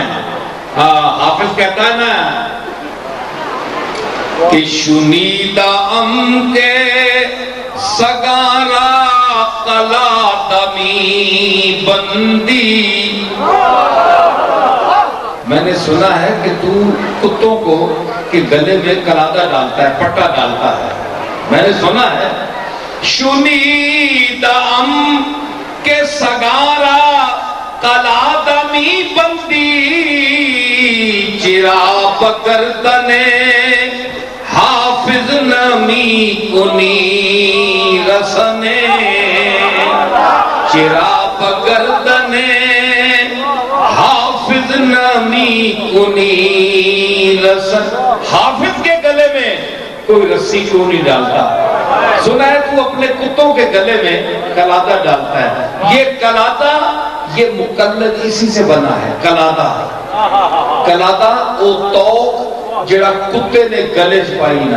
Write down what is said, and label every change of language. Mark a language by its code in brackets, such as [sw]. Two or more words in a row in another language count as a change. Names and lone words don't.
[ur] حافظ کہتا ہے نا کہ [fa] شنیدہ ام کے سگارا قلا دمی بندی۔ [ur] میں نے سنا ہے کہ تو کتوں کو کہ گلے میں کلادہ ڈالتا ہے، پٹا ڈالتا ہے، میں نے سنا ہے۔ [fa] شنیدہ ام کے سگارا قلا دمی بندی، چرا بگردنے حافظ نمی کنی رسنے، چرا بگردنے حافظ نمی کنی رسن۔ [ur] حافظ کے گلے میں کوئی رسی کیوں نہیں ڈالتا؟ سنا ہے تو اپنے کتوں کے گلے میں کلادہ ڈالتا ہے۔ یہ کلادہ، یہ مقلد اسی سے بنا ہے۔ [pa] کلادہ او توق جڑا کتے نے گلے چپائی نا۔